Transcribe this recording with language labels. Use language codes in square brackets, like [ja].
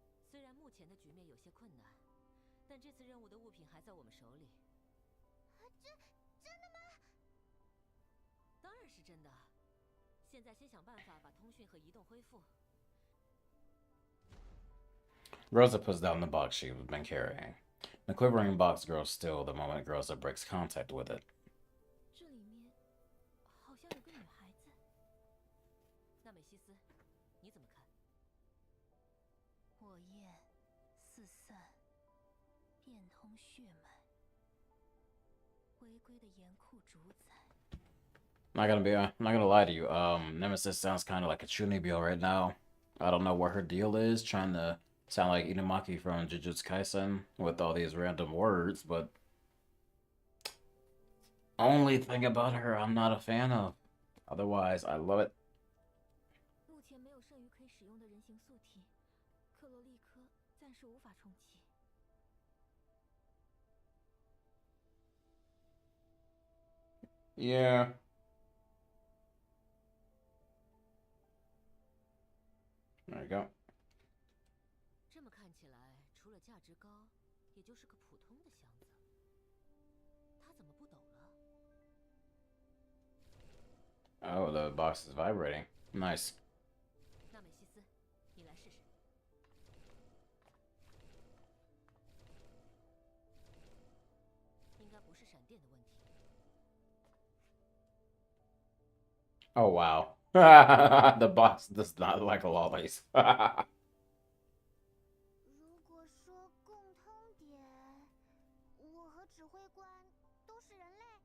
[zh] 虽然目前的局面有些困难，但这次任务的物品还在我们手里。真的吗？当然是真的。现在先想办法把通讯和移动恢复。 [en] Rosa puts down the box she's been carrying. The quivering box grows still the moment Rosa breaks contact with it. [zh] 这里面好像有个女孩子。那美西斯，你怎么看？火焰四散，变通血脉，回归的严酷主宰。 [en] I'm not gonna lie to you. Nemesis sounds kind of like a Chunibyo right now. I don't know what her deal is, trying to sound like Inumaki from Jujutsu Kaisen with all these random words, but only thing about her I'm not a fan of. Otherwise, I love it. [zh] 目前没有剩余可以使用的人形素体，克罗利科暂时无法重启。 [en] Yeah. There you go. [zh] 这么看起来，除了价值高，也就是个普通的箱子。它怎么不抖了？ [en] Oh, the box is vibrating. Nice. [zh] 纳美西斯，你来试试。应该不是闪电的问题。 [en] Oh, wow. The box does not like lollies. [zh] 如果说共通点，我和指挥官都是人类。